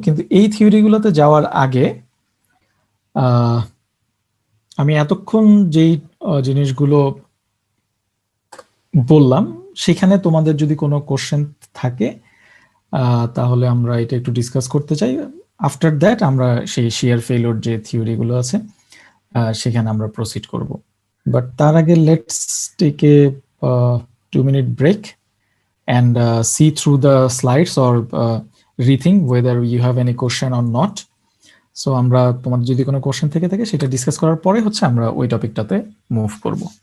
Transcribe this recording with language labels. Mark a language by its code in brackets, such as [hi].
[bn] কিন্তু এই থিওরি গুলোতে যাওয়ার আগে আমি এতক্ষণ যেই জিনিসগুলো বললাম সেখানে তোমাদের যদি কোনো কোশ্চেন থাকে তাহলে আমরা এটা একটু ডিসকাস করতে চাই। [en] after that [bn] আমরা সেই শিয়ার ফেইলিউর যে থিওরি গুলো আছে সেখানে আমরা প্রসিড করব। [en] but [bn] তার আগে [en] Let's take a 2-minute break and see through the slides or rethink whether you have any question or not. [bn] So আমরা তোমাদের যদি কোনো কোশ্চেন থেকে থাকে সেটা ডিসকাস করার পরে হচ্ছে আমরা ওই টপিকটাতে মুভ করব।